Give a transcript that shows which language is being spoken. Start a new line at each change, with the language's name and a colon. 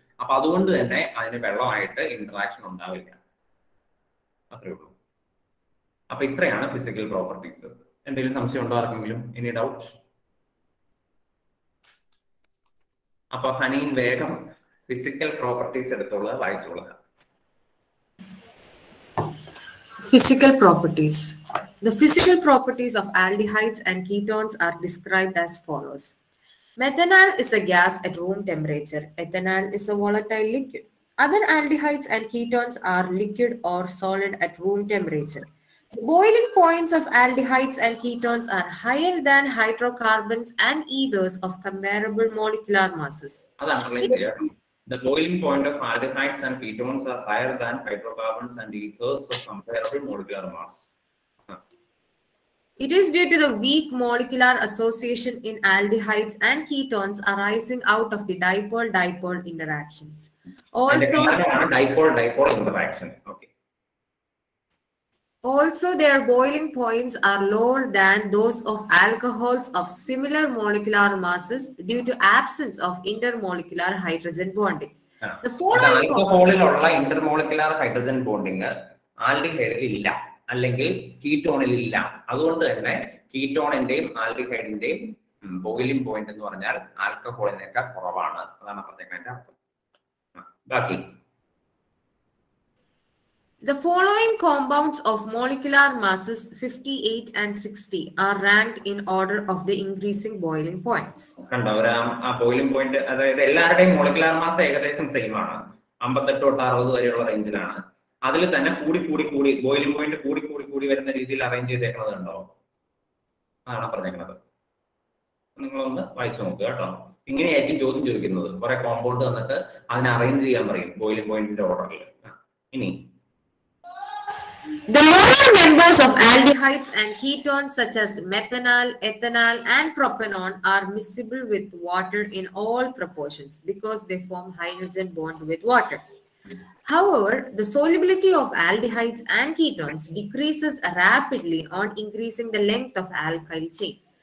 Malayalam: അപ്പൊ അതുകൊണ്ട് തന്നെ അതിന് വെള്ളമായിട്ട് ഇന്ററാക്ഷൻ ഉണ്ടാവില്ല. അത്രേ ഉള്ളൂ. അപ്പൊ ഇത്രയാണ് ഫിസിക്കൽ പ്രോപ്പർട്ടീസ്. എന്തെങ്കിലും സംശയം ഉണ്ടോ ആർക്കെങ്കിലും?
English: Any doubt?
Malayalam: അപ്പൊ ഹനീൻ വേഗം physical properties എടുത്തോളുക, വായിച്ചോളുക.
English: Physical properties. The physical properties of aldehydes and ketones are described as follows. Methanol is a gas at room temperature. Ethanol is a volatile liquid. Other aldehydes and ketones are liquid or solid at room temperature. The boiling points of aldehydes and ketones are higher than hydrocarbons and ethers of comparable molecular masses. The boiling point of aldehydes and ketones are higher than hydrocarbons and ethers of comparable molecular mass. It is due to the weak molecular association in aldehydes and ketones arising out of the dipole-dipole interactions. Also, dipole-dipole interaction. Okay. Also, their boiling points are lower than those of alcohols of similar molecular masses due to absence of intermolecular hydrogen bonding. The following
Malayalam: ആൽക്കഹോളിലുള്ള intermolecular hydrogen bonding ആൽഡിഹൈഡിൽ ഇല്ല, അല്ലെങ്കിൽ കീറ്റോണിൽ ഇല്ല. അതുകൊണ്ട് തന്നെ കീറ്റോണിന്റെയും ആൽഡിഹൈഡിന്റെയും boiling point എന്ന് പറഞ്ഞാൽ ആൽക്കഹോളിനേക്കാൾ കുറവാണ്. അതാണ് പറഞ്ഞതിന്റെ അർത്ഥം. ബാക്കി
English: The following compounds of molecular masses 58 and 60 are ranked in order of the increasing boiling points.
Malayalam: കണ്ടോ, ആ ബോയിലിംഗ് പോയിന്റ്, അതായത് എല്ലാവരുടെയും മോളിക്കുലാർ മാസ് ഏകദേശം സെയിം ആണ്, 58 തൊട്ട് 60 വരെയുള്ള റേഞ്ചിലാണ്. അതിൽ തന്നെ കൂടി ബോയിലിംഗ് പോയിന്റ് കൂടി വരുന്ന രീതിയിൽ അറേഞ്ച് ചെയ്തേക്കുന്നത് ഉണ്ടോ? അതാണ് പറഞ്ഞേക്കുന്നത്. നിങ്ങളൊന്ന് വായിച്ചു നോക്കുക കേട്ടോ. ഇങ്ങനെയായിരിക്കും ചോദ്യം ചോദിക്കുന്നത്. കുറെ കോമ്പൗണ്ട് തന്നിട്ട് അതിനെ അറേഞ്ച് ചെയ്യാൻ പറയും ബോയിലിംഗ് പോയിന്റിന്റെ ഓർഡറിൽ. ഇനി
English: the lower members of aldehydes and ketones such as methanol, ethanol, and propanol are miscible with water in all proportions because they form hydrogen bond with water. However, the solubility of aldehydes and ketones decreases rapidly on increasing the length of alkyl chain.